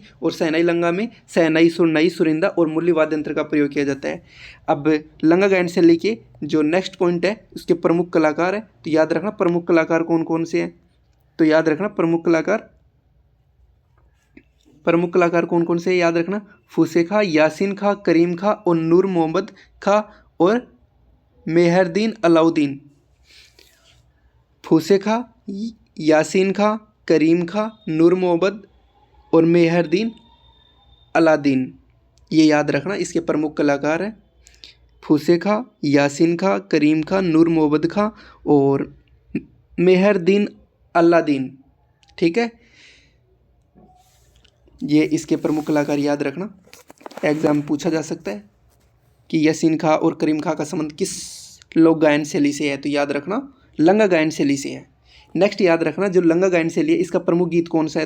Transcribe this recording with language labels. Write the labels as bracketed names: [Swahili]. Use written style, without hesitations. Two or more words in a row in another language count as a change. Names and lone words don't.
[Hindi] और शहनाई लंगा में शहनाई, सुरनाई, सुरिंदा और मुरली वाद्य यंत्र का प्रयोग किया जाता है। अब लंगा गायन शैली के जो नेक्स्ट पॉइंट है उसके प्रमुख कलाकार है। तो याद रखना प्रमुख कलाकार कौन कौन से हैं? तो याद रखना प्रमुख कलाकार कौन कौन से? याद रखना फूसे खां, यासीन खां, करीम खां और नूर मोहम्मद खां और मेहरदीन अलाउद्दीन। फूसे खां, यासीन खां, करीम खां, नूर मोहम्मद और मेहरदीन अलाउद्दीन। ये याद रखना इसके प्रमुख कलाकार हैं। फूसे खां, यासीन खां, करीम खां, नूर मोहम्मद खां और मेहरदीन अलाउद्दीन। ठीक है, ये इसके प्रमुख कलाकार याद रखना। एग्जाम में पूछा जा सकता है कि यासीन खां और करीम खां का संबंध किस लोक गायन शैली से है? तो याद रखना लंगा गायन शैली से है। नेक्स्ट याद रखना जो लंगा गायन शैली है इसका प्रमुख गीत कौन सा है?